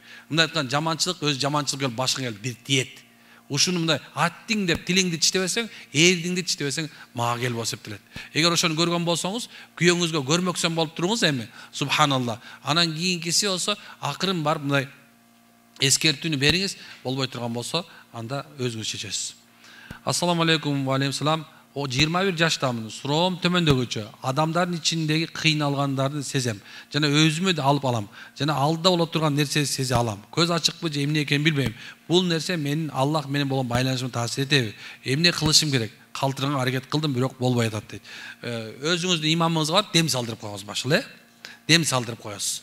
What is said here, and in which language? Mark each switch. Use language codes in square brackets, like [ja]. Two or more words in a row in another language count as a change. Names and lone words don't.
[ky] Мындай айткан жаманчылык өз жаманчылык келип башыңа келип бир тиет. Ушуну мындай аттиң деп тилиңди тиштебесең, эрдиңди тиштебесең мага кел болуп эсептелет. Эгер ошону көргөн болсоңуз, күйөөңүзгө көрмөксөн болуп туруңуз эми. Субханалла. Анан кийинкиси болсо акырын барып мындай эскертүүнү бериңиз, болбой турган болсо, анда өзүңүз чечесиз. [ar] السلام عليكم و عليكم سلام. [ky] o 21 жаштамын, суроом төмөндөгүчө, адамдардын ичиндеги кыйналгандарды сезем. Жана өзүмө да алып алам. Жана алдыда боло турган нерсени сезе алам. Көз ачыкпы же эмне экенин билбейм. Бул нерсе менин Аллах менен болгон байланышыма таасир этеби? Эмне кылышым керек? Калтырганга аракет кылдым, бирок болбой атат дейт. Өзүңүздүн имамыңызга барып дем салдырып коюңуз башылы, дем салдырып коесуз.